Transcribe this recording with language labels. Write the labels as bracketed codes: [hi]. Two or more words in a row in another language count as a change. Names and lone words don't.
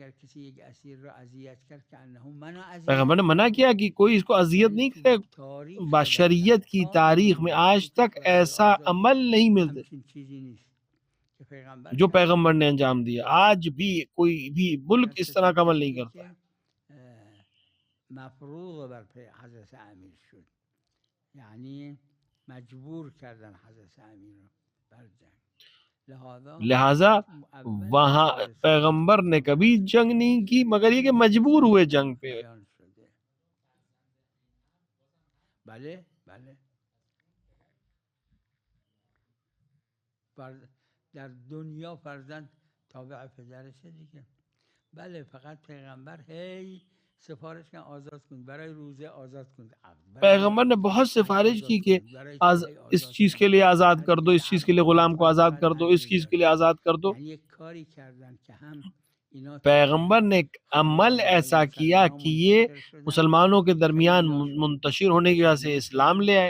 [ur] پیغمبر نے منع کیا کہ کوئی اس کو اذیت نہیں کرے. بشریت کی تاریخ میں آج تک ایسا عمل نہیں ملتے جو پیغمبر نے انجام دیا. آج بھی کوئی بھی ملک اس طرح کا عمل نہیں کرتا. [fa] مفروض بر حضرت امیر شد، یعنی مجبور کردن حضرت امیر بر جنگ. [ur] لہذا وہاں پیغمبر نے کبھی جنگ نہیں کی مگر یہ کہ مجبور ہوئے جنگ پہ. [fa] بله بله در دنیا فرزند تابع پدرشه دیگه. بله فقط پیغمبر هی سفارش کن آزاد کن، برای روزه آزاد کن. [ur] پیغمبر نے بہت سفارش کی کہ اس چیز کے لیے آزاد کر دو، اس چیز کے لیے غلام کو آزاد کر دو، اس چیز کے لیے آزاد کر دو. پیغمبر نے ایک عمل ایسا کیا کہ یہ مسلمانوں کے درمیان منتشر ہونے کی وجہ سے اسلام لے آئے.